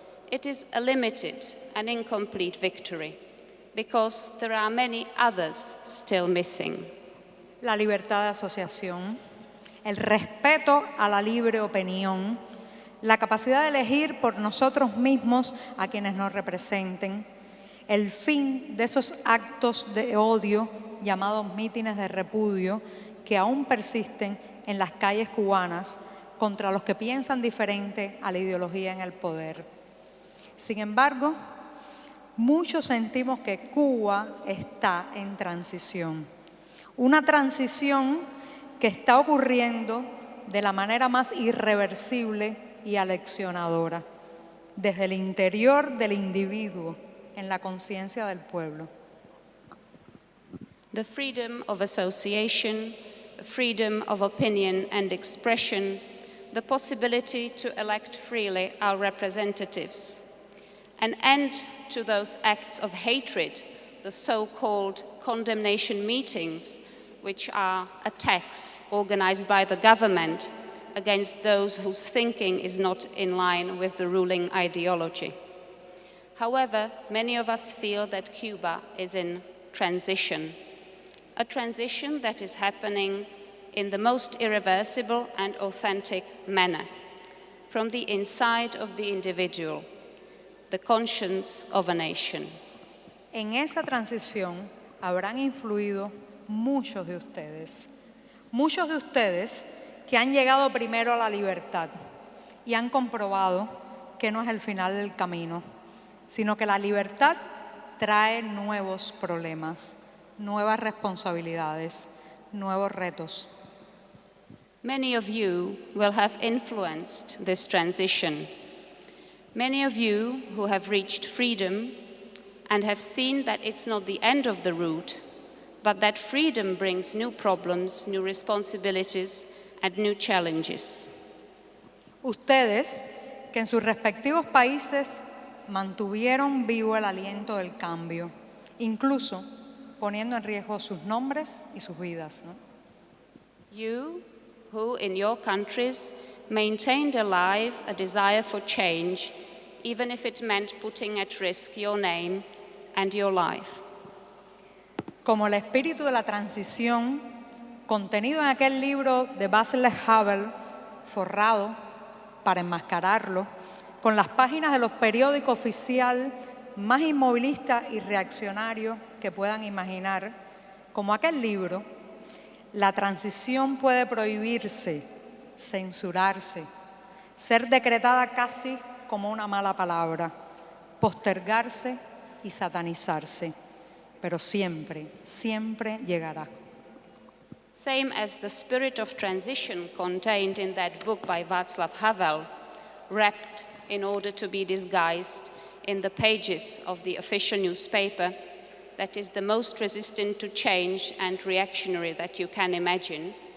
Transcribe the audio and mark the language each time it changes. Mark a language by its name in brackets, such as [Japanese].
[English] It is a limited and incomplete victory, because there are many others still missing. [Spanish] La libertad de asociación, el respeto a la libre opinión, la capacidad de elegir por nosotros mismos a quienes nos representen, el fin de esos actos de odio llamados mítines de repudio que aún persisten en las calles cubanas contra los que piensan diferente a la ideología en el poder. Sin embargo, muchos sentimos que Cuba está en transición. Una transición que está ocurriendo de la manera más irreversible y aleccionadora, desde el interior del individuo, en la conciencia del pueblo. [English] The freedom of association, the freedom of opinion and expression, the possibility to elect freely our representatives, an end to those acts of hatred, the so-called condemnation meetings, which are attacks organized by the government against those whose thinking is not in line with the ruling ideology. However, many of us feel that Cuba is in transition, a transition that is happening in the most irreversible and authentic manner, from the inside of the individual, the conscience of a nation. [Spanish] En esa transición habrán influido muchos de ustedes que han llegado primero a la libertad y han comprobado que no es el final del camino, sino que la libertad trae nuevos problemas, nuevas responsabilidades, nuevos retos. [English] Many of you will have influenced this transition. Many of you who have reached freedom and have seen that it's not the end of the route, but that freedom brings new problems, new responsibilities, and new challenges. [Spanish] Ustedes, que en sus respectivos países mantuvieron vivo el aliento del cambio, incluso poniendo en riesgo sus nombres y sus vidas, ¿no? [English] You, who in your countries maintained alive a desire for change, even if it meant putting at risk your name and your life. [Spanish] Como el espíritu de la transición contenido en aquel libro de Václav Havel, forrado para enmascararlo, con las páginas de los periódicos oficial más inmovilistas y reaccionarios que puedan imaginar, como aquel libro, la transición puede prohibirse, censurarse, ser decretada casi como una mala palabra, postergarse y satanizarse, pero siempre, siempre llegará. [English] Same as the spirit of transition contained in that book by Václav Havel, wrapped in order to be disguised in the pages of the official newspaper that is the most resistant to change and reactionary that you can imagine.